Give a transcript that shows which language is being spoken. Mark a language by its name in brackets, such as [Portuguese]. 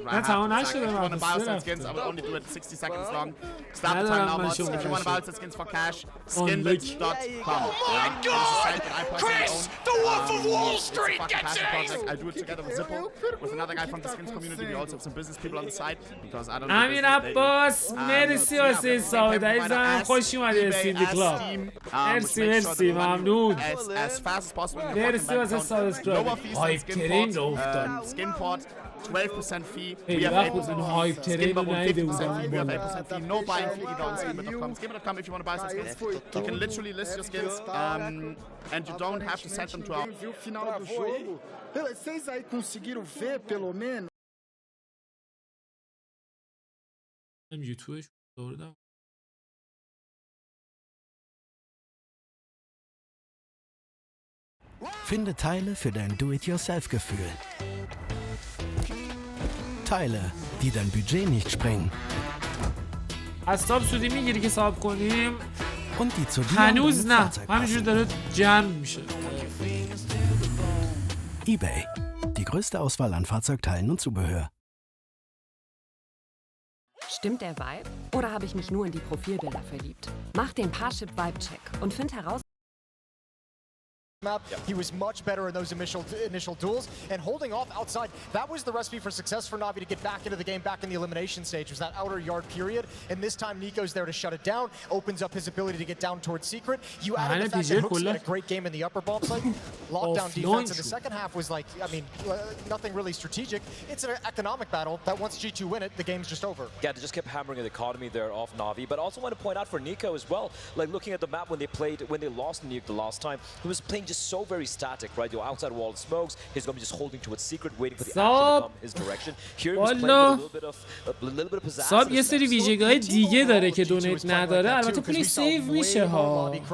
[English] If you want to buy outside skins, I will only do it 60 seconds long. Start the time now, mods. If you want to buy outside skins for cash, skinbits.com. Oh my God! Chris, the Wolf of Wall Street gets it! I do it together with Zippo, with another guy from the skins community. We also have some business people on the side because I don't know. [Persian] امیر عباس مرسی واسه ساده عزیزم خوش اومدی استیندی کلاب مرسی ممنون مرسی واسه سابسکرایب هایپ ترین رو افتاد [English] $12% fee. We have 8% hype skin bubble, 50% fee. We have 8% fee. No buying fee either on skinbit.com. Skinbit.com if you want to buy some skins. You can literally list your skins and you don't have to send them to our... [Portuguese] Viu o final do jogo? Vocês aí conseguiram ver pelo menos? [Persian] YouTubeش دوردم [German] Finde Teile für dein Do-it-yourself-Gefühl. Teile, die dein Budget nicht sprengen. [Persian] از ساب سودی میگیری که ساب کنیم [German] Und die zu dir [Persian] هنوز نه همینجور داره جمع میشه. [German] eBay, die größte Auswahl an Fahrzeugteilen und Zubehör. Stimmt der Vibe? Oder habe ich mich nur in die Profilbilder verliebt? Mach den Parship-Vibe-Check und find heraus... [English] He was much better in those initial duels, and holding off outside, that was the recipe for success for NaVi to get back into the game, back in the elimination stage, was that outer yard period, and this time Nico's there to shut it down, opens up his ability to get down towards Secret. You added the fact that Hooks had a great game in the upper bomb site, lockdown defense in the second half was like, I mean, nothing really strategic. It's an economic battle that once G2 win it, the game's just over. Yeah, they just kept hammering the economy there off NaVi, but I also want to point out for Nico as well, like looking at the map when they lost Nuke the last time, he was playing just so very static, right? You're outside wall of smokes. He's going to be just holding to its secret, waiting for the action to come his direction. Here he was playing with a little bit of pizzazz. [Persian] ساب یه سری ویژگی‌های دیگه داره که دونیت نداره. البته پولش سیو میشه ها.